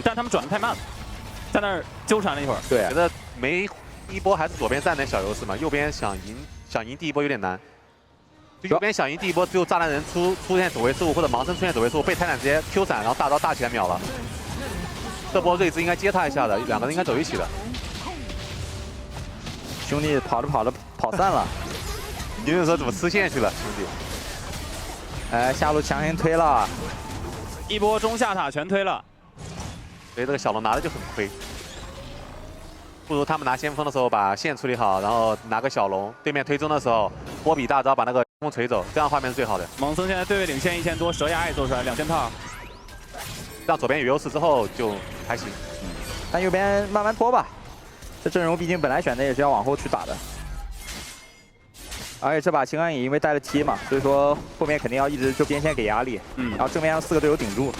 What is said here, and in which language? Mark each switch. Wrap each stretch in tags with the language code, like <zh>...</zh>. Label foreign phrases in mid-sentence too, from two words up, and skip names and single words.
<zh>但他們轉的太慢了，在那兒糾纏了一會兒，對，覺得沒第一波還是左邊佔點小優勢嘛，右邊想贏第一波有點難。就右邊想贏第一波，只有炸彈人出現走位失誤，或者盲僧出現走位失誤，被泰坦直接 Q 閃，然後大招大起來秒了。這波瑞茲應該接他一下的，兩個人應該走一起的。兄弟跑着跑散了，有人說怎麼吃線去了，兄弟？哎，下路強行推了，一波中下塔全推了，所以這個小龍拿的就很虧。不如他們拿先鋒的時候把線處理好，然後拿個小龍，對面推中的時候，波比大招把那個先鋒錘走，這樣畫面是最好的。盲僧現在對位領先1000多，蛇牙也做出來2件套，讓左邊有優勢之後就還行。但右邊慢慢拖吧，這陣容畢竟本來選的也是要往後去打的，而且這把青鋼影因為帶了 T 嘛，所以說後面肯定要一直就邊線給壓力，然後正面讓4個隊友頂住。</zh>